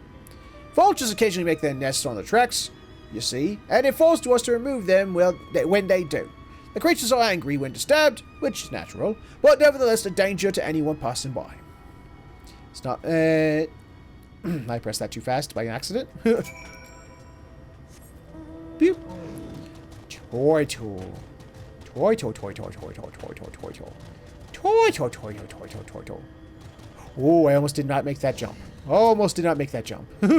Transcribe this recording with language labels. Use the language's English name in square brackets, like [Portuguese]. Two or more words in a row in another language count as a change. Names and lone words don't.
[English] Vultures occasionally make their nests on the tracks, you see, and it falls to us to remove them when they do. The creatures are angry when disturbed, which is natural, but nevertheless a danger to anyone passing by. It's not... I pressed that too fast by accident. Pew. Toy tool. Toy toy toy toy toy toy toy toy toy toy. Toy toy toy toy toy toy toy toy. Oh, I almost did not make that jump. Almost did not make that jump.